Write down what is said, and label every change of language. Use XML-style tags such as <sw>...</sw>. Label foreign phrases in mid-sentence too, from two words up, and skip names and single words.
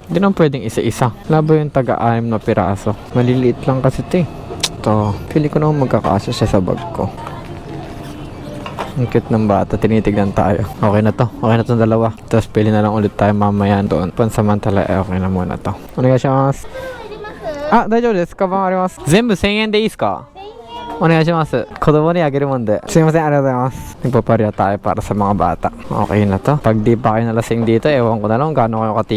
<tl>Hindi naman pwedeng isa-isa. Labo yung taga-6 na piraso. Maliliit lang kasi ito eh. Ito. Pili ko naman magkakasya siya sa bag ko. Ang cute ng bata, tinitignan tayo. Okay na to. Okay na tong dalawa. Tapos pili na lang ulit tayo mamaya doon. Pansamantala, okay na muna to. Onegaishimasu.</tl> <ja>Ah, 大丈夫です。カバンあります。全部1000円でいいですか？お願いします。子供にあげるもんで。すいません、ありがとうございます。</ja> <tl>Nagpaparya tayo para sa mga bata. Okay na to. Pag di pa kayo nalasing dito, ewan ko na lang gaano kayo katibay.</tl>